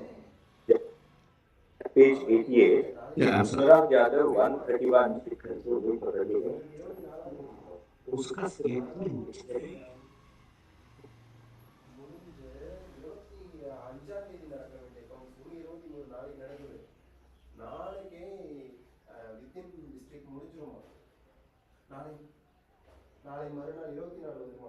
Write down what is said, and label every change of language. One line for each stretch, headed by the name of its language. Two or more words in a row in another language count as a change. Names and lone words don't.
English: Yeah. Page 88. Yeah, I'm sorry. Anurag Yadav 131.
Hindi: उसका statement
Tamil: நாளை மறுநாள் 24 வந்துருமா?